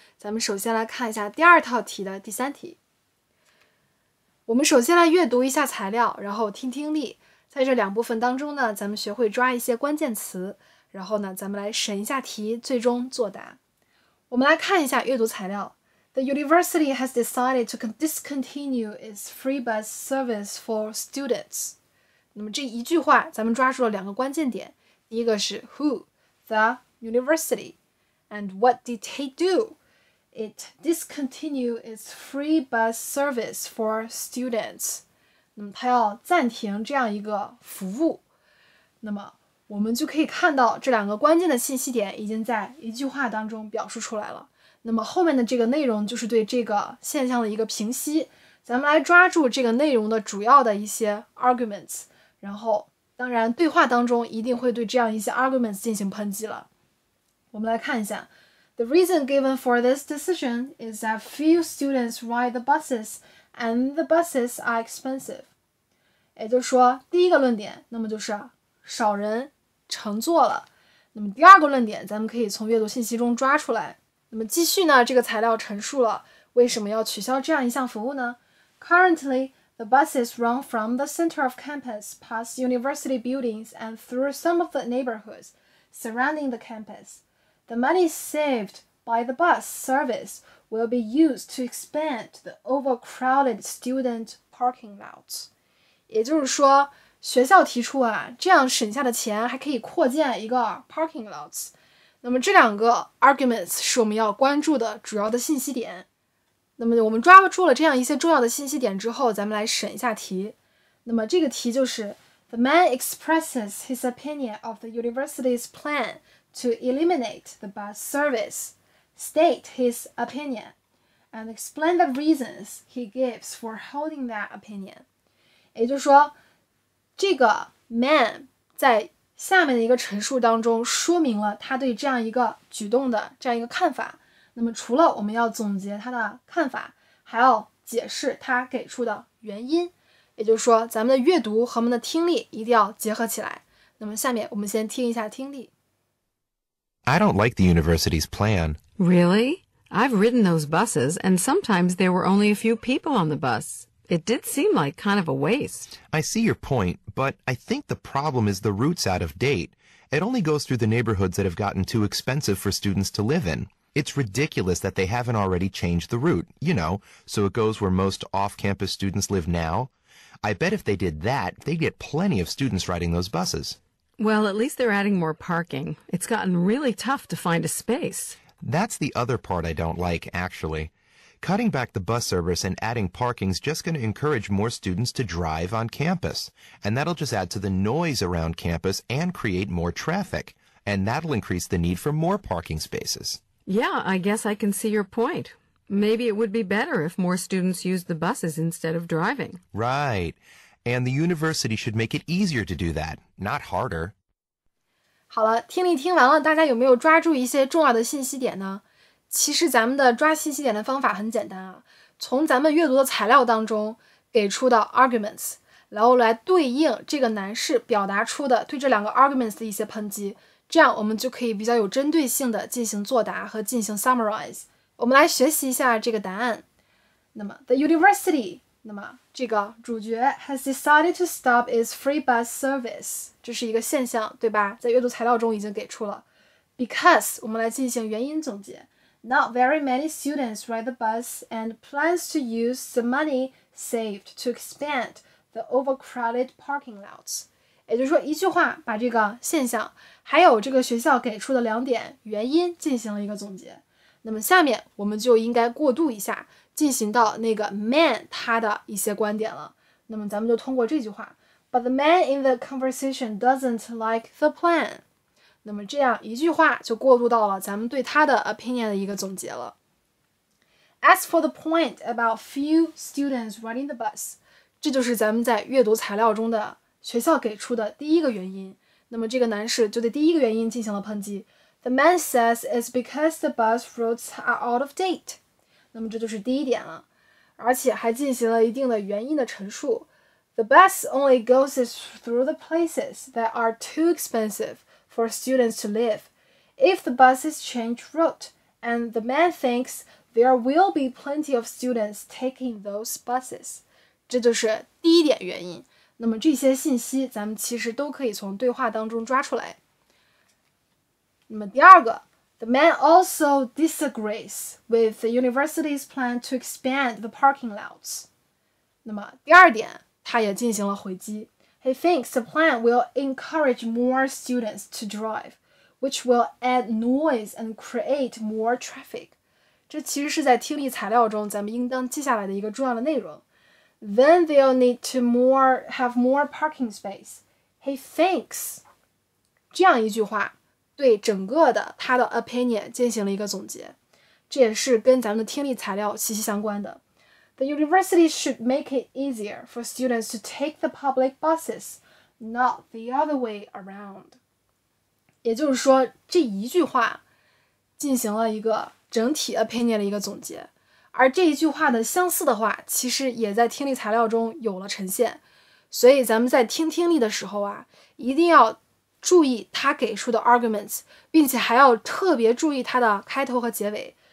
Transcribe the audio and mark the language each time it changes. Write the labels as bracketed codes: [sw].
[zh] 咱们首先来看一下第2套题的第3题。我们首先来阅读一下材料，然后听听力。在这2部分当中呢，咱们学会抓一些关键词，然后呢，咱们来审一下题，最终作答。我们来看一下阅读材料。 [en] The university has decided to discontinue its free bus service for students. [zh] 那么这一句话，咱们抓住了2个关键点。第一个是 [en] who, the university, and what did it do? It discontinued its free bus service for students. [zh] 那么它要暂停这样一个服务。那么我们就可以看到这2个关键的信息点已经在一句话当中表述出来了。那么后面的这个内容就是对这个现象的一个评析，咱们来抓住这个内容的主要的一些 arguments， 然后当然对话当中一定会对这样一些 arguments 进行抨击了。我们来看一下 [en] The reason given for this decision is that few students ride the buses and the buses are expensive. [zh] 也就是说第一个论点，那么就是少人乘坐了。那么第2个论点咱们可以从阅读信息中抓出来。那么继续呢，这个材料陈述了为什么要取消这样一项服务呢？ [en] Currently, the buses run from the center of campus past university buildings and through some of the neighborhoods surrounding the campus. The money saved by the bus service will be used to expand the overcrowded student parking lots. [zh] 也就是说，学校提出这样省下的钱还可以扩建一个 parking lots。那么这2个 arguments 是我们要关注的主要的信息点。那么我们抓住了这样一些重要的信息点之后，咱们来审一下题。那么这个题就是 [en] The man expresses his opinion of the university's plan to eliminate the bus service. State his opinion and explain the reasons he gives for holding that opinion. [zh] 也就是说，这个 man 在下面的一个陈述当中说明了他对这样一个举动的这样一个看法。那么除了我们要总结他的看法，还要解释他给出的原因。也就是说，咱们的阅读和我们的听力一定要结合起来。那么下面我们先听一下听力。 [en] I don't like the university's plan. Really? I've ridden those buses, and sometimes there were only a few people on the bus. It did seem like kind of a waste. I see your point, but I think the problem is the route's out of date. It only goes through the neighborhoods that have gotten too expensive for students to live in. It's ridiculous that they haven't already changed the route, so it goes where most off-campus students live now. I bet if they did that, they'd get plenty of students riding those buses. Well, at least they're adding more parking. It's gotten really tough to find a space. That's the other part I don't like, actually. Cutting back the bus service and adding parking's just going to encourage more students to drive on campus. And that'll just add to the noise around campus and create more traffic. And that'll increase the need for more parking spaces. Yeah, I guess I can see your point. Maybe it would be better if more students used the buses instead of driving. Right. And the university should make it easier to do that, not harder. [zh] 好了，听力听完了，大家有没有抓住一些重要的信息点呢？其实咱们的抓信息点的方法很简单啊，从咱们阅读的材料当中给出的 arguments， 然后来对应这个男士表达出的对这2个 arguments 的一些抨击，这样我们就可以比较有针对性的进行作答和进行 summarize。我们来学习一下这个答案。那么 The university， 那么这个主角 [en] has decided to stop its free bus service， [zh] 这是一个现象，对吧？在阅读材料中已经给出了。Because 我们来进行原因总结。 [en] Not very many students ride the bus and plans to use the money saved to expand the overcrowded parking lots. [zh] 也就是说，一句话把这个现象还有这个学校给出的2点原因进行了一个总结。那么下面我们就应该过渡一下，进行到那个 man 他的一些观点了。那么咱们就通过这句话 [en] But the man in the conversation doesn't like the plan. [zh] 那么这样一句话就过渡到了咱们对他的 opinion 的一个总结了。 [en] As for the point about few students riding the bus， [zh] 这就是咱们在阅读材料中的学校给出的第一个原因。那么这个男士就对第一个原因进行了抨击。 [en] The man says it's because the bus routes are out of date. [zh] 那么这就是第一点了，而且还进行了一定的原因的陈述。 [en] The bus only goes through the places that are too expensive for students to live. If the buses change route, and the man thinks there will be plenty of students taking those buses. [zh] 这就是第一点原因。那么这些信息咱们其实都可以从对话当中抓出来。那么第二个 [en] The man also disagrees with the university's plan to expand the parking lots. [zh] 那么第二点他也进行了回击。 [en] He thinks the plan will encourage more students to drive, which will add noise and create more traffic. [zh] 这其实是在听力材料中咱们应当记下来的一个重要的内容。 [en] Then they'll need to have more parking space. He thinks. [zh] 这样一句话对整个的他的 opinion 进行了一个总结，这也是跟咱们的听力材料息息相关的。 [en] The university should make it easier for students to take the public buses, not the other way around. [zh] 也就是说，这一句话进行了一个整体 opinion 的一个总结，而这一句话的相似的话，其实也在听力材料中有了呈现。所以咱们在听力的时候啊，一定要注意他给出的 arguments， 并且还要特别注意它的开头和结尾。